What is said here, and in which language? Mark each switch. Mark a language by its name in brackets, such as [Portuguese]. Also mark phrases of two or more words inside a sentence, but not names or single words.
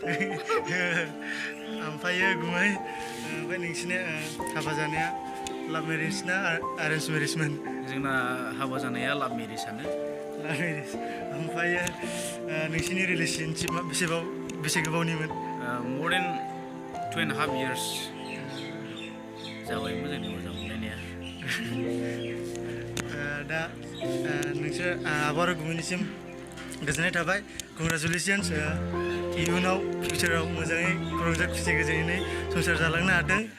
[Bodo] ओमफ्रायो गुमै ओमफ्राय नोंसिना हाबा जानाया [English] love marriage [Bodo] ना [English] arrange marriageमोन [Bodo] जोंना हाबा जानाया [English] love marriageआनो [Bodo] ओमफ्रायो नोंसिनि रिलेशनशिपआ बेसे गोबावनिमोन [English] more than 2.5 years [Bodo] जाबायमोन जोंनि मोजां मोनलायनाया दा नोंसोर आब' आरो गुबुननिसिम गोजोननाय थाबाय कंग्रेचुलेसन्स इयुनाव फिउचाराव मोजाङै रंजा खुसि गोजोनै संसार जालांनो हाथों